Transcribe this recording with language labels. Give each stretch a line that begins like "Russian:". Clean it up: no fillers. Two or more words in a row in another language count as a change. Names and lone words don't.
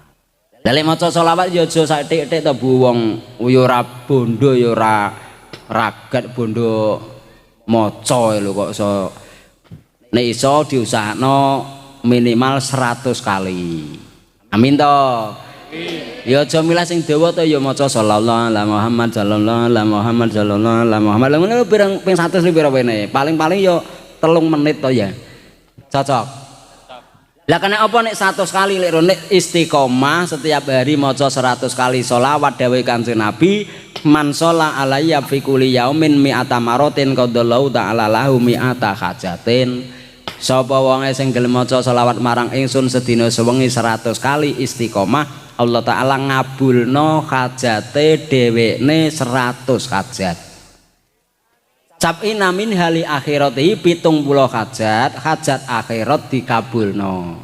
Javanese: Lha maca sholawat ya aja sathik-thik to Bu, wong ya ora bondo ya ora ragat bondo maca lho kok iso. Nek iso diusahakno minimal 100 kali. Amin to. Ya aja milah sing dawa to ya maca
Arabic: صلى الله عليه محمد صلى الله عليه محمد صلى الله عليه محمد.
Javanese: Lha ngono ping 100 pira wene. Paling-paling ya 3 menit to ya. Cocok. Lah kena apa nek 100 kali lek nek istiqomah setiap hari maca 100 kali sholawat dawuh Kanjeng Nabi,
Arabic: من صلى علي في كل يوم مائة مرة قضى الله تعالى له مائة حاجة.
Javanese: Sapa wonge sing gelem maca sholawat marang ingsun sedina sewengi 100 kali istiqomah, Allah taala ngabulno hajate dhewekne 100 hajat.
Arabic: سبعين من حال الآخرة
Javanese: 70 hajat, hajat akhirat dikabulno.